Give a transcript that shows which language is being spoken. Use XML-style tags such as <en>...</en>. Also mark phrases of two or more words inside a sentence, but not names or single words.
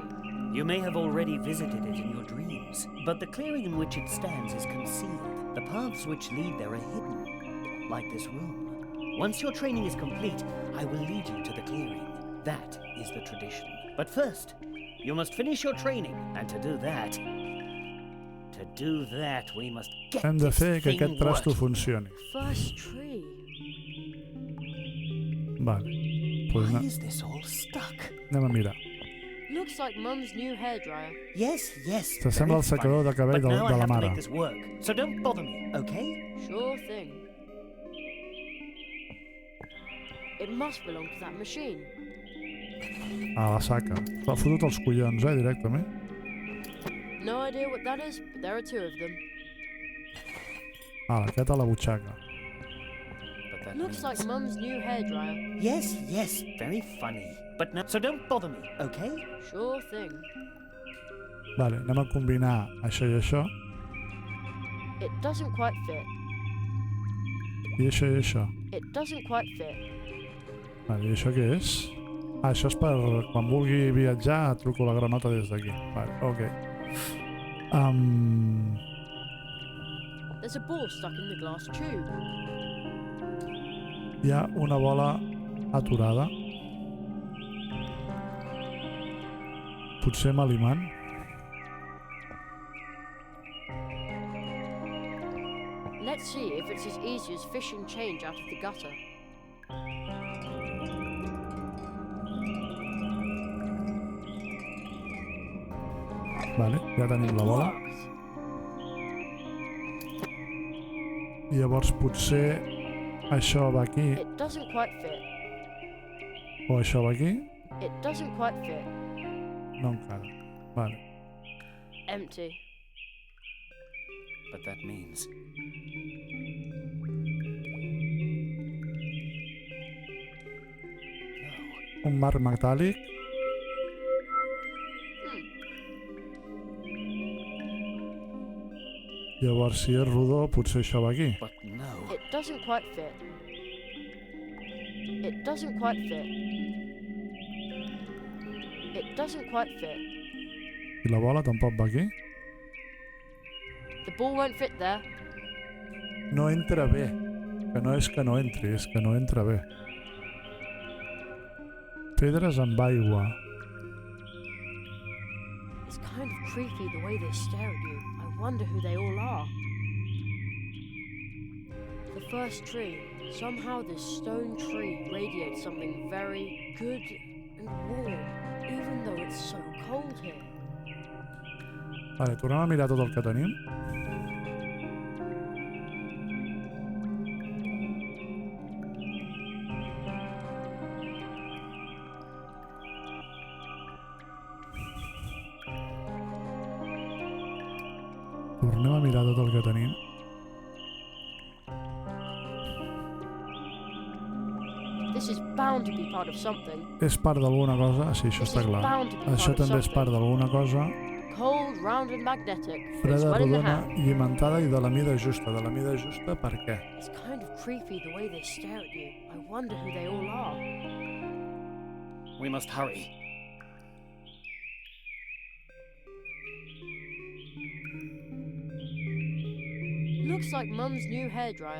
<en>You may have already visited it in your dreams, but the clearing in which it stands is concealed. The paths which lead there are hidden, like this room. Once your training is complete, I will lead you to the clearing. That is the tradition. But first, you must finish your training, and to do that, we must get</en> <ca>Hem de</ca> <en>this</en> <ca>fer que</ca> <en>thing</en> <ca>aquest trasto</ca> <en>working.</en> <ca>funcioni.</ca> <en>First tree.</en> <ca>Vale. Pues</ca> <en>Why is this all stuck?</en> <ca>anem a mirar.</ca> <en>Looks like Mum's new hairdryer. Yes, yes.</en> <ca>S'assembla al secador de cabell</ca> <en>But now I</en> <ca>de la</ca> <en>have to</en> <ca>mare.</ca> <en>make this work, so don't bother me, okay? Sure thing. It must belong to that machine.</en> <ca>A la saca. S'ha fotut els collons, directament.</ca> <en>No idea what that is, but there are two of them.</en> <ca>Aquest a la butxaca.</ca> <en>But that Looks means... like Mum's new hairdryer. Yes, yes, very funny. But now, so don't bother me, okay? Sure thing.</en> <ca>Vale, anem a combinar això i això.</ca> <en>It doesn't quite fit.</en> <ca>I això i això.</ca> <en>It doesn't quite fit.</en> <ca>Vale, i això què és? Ah, això és per quan vulgui viatjar, truco la granota des d'aquí. Vale, ok.</ca> <en>There's a ball stuck in the glass tube.</en> <ca>Hi ha una bola aturada. Potser amb l'imant.</ca> <en>Let's see if it's as easy as fishing change out of the gutter.</en> <ca>Vale, ja tenim la bola. I llavors potser això va aquí</ca> <en>It doesn't quite fit.</en> <ca>o això va aquí.</ca> <en>It doesn't quite fit.</en> <ca>No encara. Vale.</ca> <en>Empty. But that means...</en> <ca>Un marc metàl·lic. Llavors, si és rodó, potser això va aquí.</ca> <en>But no. It doesn't quite fit. It doesn't quite fit. It doesn't quite fit.</en> <ca>I la bola tampoc va aquí.</ca> <en>The ball won't fit there.</en> <ca>No entra bé. Que no és que no entri, és que no entra bé. Pedres amb aigua.</ca> <en>It's kind of creepy the way they stare at you. I wonder who they all are. The first tree. Somehow this stone tree radiates something very good and warm, even though it's so cold here.</en> <ca>Vale, tornem a mirar tot el que tenim. Tornem a mirar tot el que tenim.</ca> <en>This is bound to be part of something.</en> <ca>És part d'alguna cosa? Sí, això està clar. Això també és part d'alguna cosa.</ca> <en>Cold, round and magnetic. Fits</en> <ca>Freda,</ca> <en>well in the</en> <ca>rodona,</ca> <en>hand.</en> <ca>llimentada i de la mida justa. De la mida justa per què?</ca> <en>It's kind of creepy the way they stare at you. I wonder who they all are. We must hurry. Looks like Mum's new hairdryer.</en>